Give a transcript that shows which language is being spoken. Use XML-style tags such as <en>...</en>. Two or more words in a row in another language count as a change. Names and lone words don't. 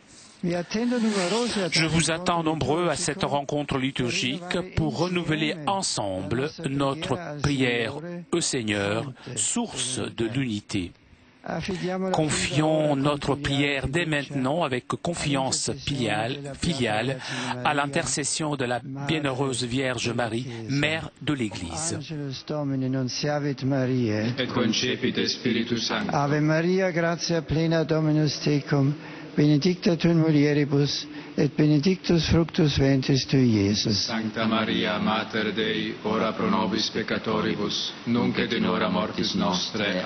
<fr>Je vous attends nombreux à cette rencontre liturgique pour renouveler ensemble notre prière au Seigneur, source de l'unité. Confions notre prière dès maintenant avec confiance filiale à l'intercession de la bienheureuse Vierge Marie, Mère de l'Église.</fr> <la>Ave Maria, gratia plena Dominus tecum, benedicta tu in mulieribus, et benedictus fructus ventris tui, Iesus. Sancta Maria, Mater Dei, ora pro nobis peccatoribus, nunc et in hora mortis nostre.</la>